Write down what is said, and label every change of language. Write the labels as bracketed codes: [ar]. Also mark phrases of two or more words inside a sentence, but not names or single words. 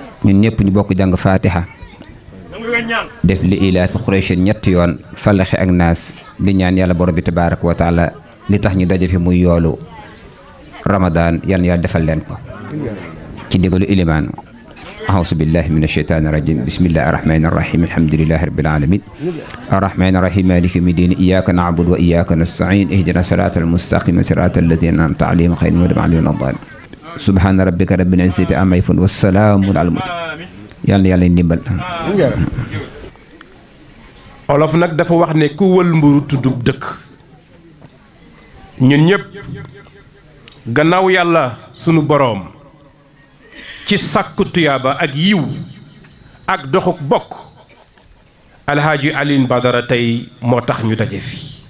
[wo] ñun ñëpp ñu bokk jàng fatiha def li ilaafi Quraysh ñetti yoon falaxi ak naas di ñaan yàlla borom bi [ar] تبارك وتعالى [wo] li tax ñu daje fi muy yoolu Ramadan yàlla defal leen ko ci digalu ilimaan [ar] أعوذ بالله من الشيطان الرجيم بسم الله الرحمن الرحيم الحمد لله رب العالمين الرحمن الرحيم مالك يوم الدين إياك نعبد وإياك نستعين اهدنا الصراط المستقيم صراط الذين أنعمت عليهم غير المغضوب عليهم ولا الضالين سبحان ربك رب العزة عما يصفون والسلام على المرسلين [wo] yàlla ndimbal. olof nag dafa wax ne ku wël mburu tuddub dëkk ñun ñëpp gannaaw yàlla sunu boroom ci sàkku tuyaaba ak yiw ak doxuk bokk alhaaji Alioune Badara tey moo tax ñu daje fi